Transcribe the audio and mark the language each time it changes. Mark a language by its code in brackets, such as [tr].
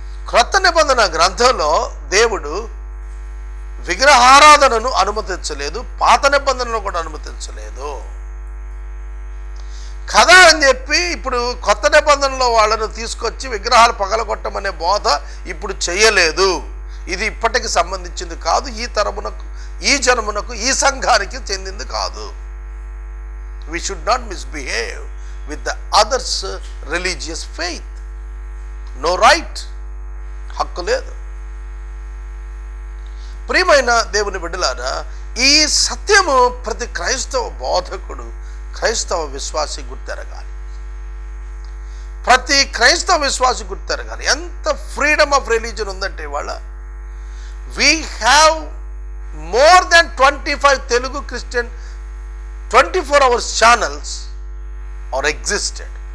[te] క్రొత్త నిబంధన గ్రంథంలో దేవుడు విగ్రహారాధనను అనుమతించలేదు, పాత నిబంధనలో కూడా అనుమతించలేదు కదా అని చెప్పి ఇప్పుడు కొత్త నిబంధనలో వాళ్ళను తీసుకొచ్చి విగ్రహాలు పగలగొట్టమనే బోధ ఇప్పుడు చేయలేదు. ఇది ఇప్పటికి సంబంధించింది కాదు, ఈ తరమునకు, ఈ జనమునకు, ఈ సంఘానికి చెందింది కాదు. [en] We should not misbehave with the others' religious faith. No right. [te] హక్కు లేదు. ప్రియమైన దేవుని బిడ్డలారా, ఈ సత్యము ప్రతి క్రైస్తవ బోధకుడు, క్రైస్తవ విశ్వాసి గుర్తెరగాలి. ప్రతి క్రైస్తవ విశ్వాసి గుర్తెరగాలి. ఎంత [en] freedom of religion [te] ఉందంటే ఇవాళ [en] We have more than 25 Telugu Christian 24 hours channels are existed.